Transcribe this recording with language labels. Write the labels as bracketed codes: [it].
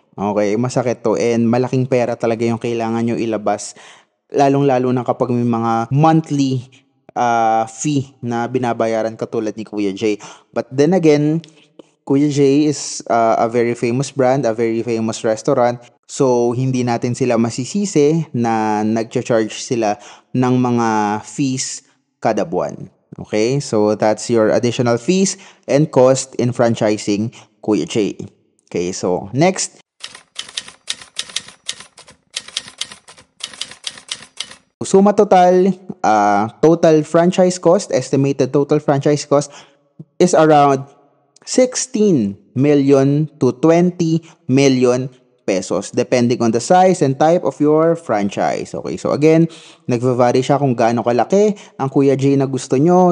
[tl] Okay, masakit to and malaking pera talaga yung kailangan nyo ilabas. Lalong-lalo na kapag may mga monthly fee na binabayaran katulad ni Kuya J. [en] But then again, Kuya J is a very famous brand, a very famous restaurant. [tl] So, hindi natin sila masisisi na nag-charge sila ng mga fees kada buwan. Okay? [en] So, that's your additional fees and cost in franchising Kuya J. Okay, so next. Suma total, total franchise cost, estimated total franchise cost is around 16 million to 20 million pesos depending on the size and type of your franchise. [tl] Okay, so again, nagva-vary siya kung gaano kalaki ang Kuya J na gusto nyo.